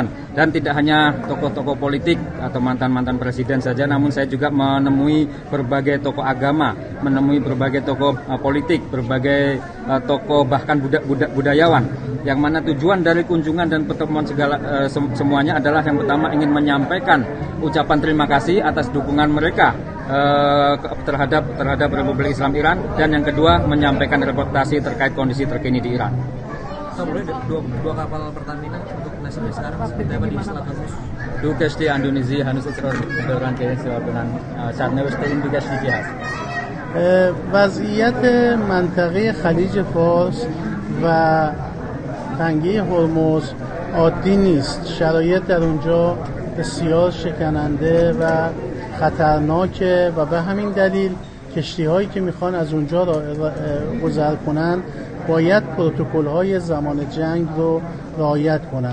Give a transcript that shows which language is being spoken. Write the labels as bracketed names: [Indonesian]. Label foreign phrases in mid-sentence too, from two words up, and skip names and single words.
[Indonesian] Dan tidak hanya tokoh-tokoh politik atau mantan-mantan presiden saja, namun saya juga menemui berbagai tokoh agama, menemui berbagai tokoh politik, berbagai tokoh bahkan budayawan, yang mana tujuan dari kunjungan dan pertemuan semuanya adalah yang pertama ingin menyampaikan ucapan terima kasih atas dukungan mereka terhadap Republik Islam Iran, dan yang kedua menyampaikan reportasi terkait kondisi terkini di Iran. Kemudian 2 kapal Pertamina untuk nasibnya sekarang seperti apa di Selat Hormuz? [Persian] دو کشتی اندونزی هنوز اصرار دارن که سوار کنن سرنوشت این 2 کشتی چی هست؟ وضعیت منطقه خلیج فارس و تنگه هرمز عادی نیست. شرایط در اونجا بسیار شکننده و خطرناکه و به همین دلیل کشتی هایی که میخوان از اونجا گذر کنن باید پروتکل های زمان جنگ رو رعایت کنن.